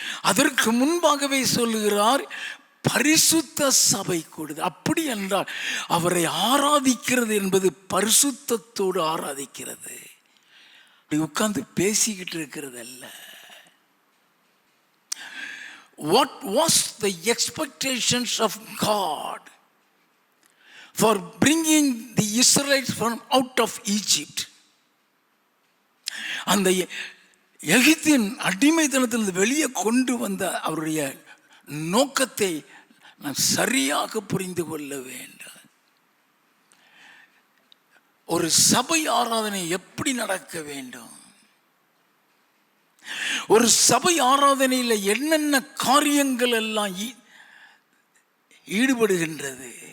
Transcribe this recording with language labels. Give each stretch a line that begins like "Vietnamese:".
Tamil: அதற்கு முன்பாகவே சொல்லுகிறார் பரிசுத்த சபை கூடுதல். அப்படி என்றால் அவரை ஆராதிக்கிறது என்பது பரிசுத்தத்தோடு ஆராதிக்கிறது, உட்கார்ந்து பேசிக்கிட்டு இருக்கிறது அல்ல.
English: What was the expectations of God for bringing the Israelites from out of Egypt?
Tamil: அந்த எகிப்தின் அடிமைத்தனத்திலிருந்து வெளியே கொண்டு வந்த அவருடைய நோக்கத்தை நாம் சரியாக புரிந்து கொள்ள வேண்டும். ஒரு சபை ஆராதனை எப்படி நடக்க வேண்டும், ஒரு சபை ஆராதனையில் என்னென்ன காரியங்கள் எல்லாம் ஈடுபடுகின்றது.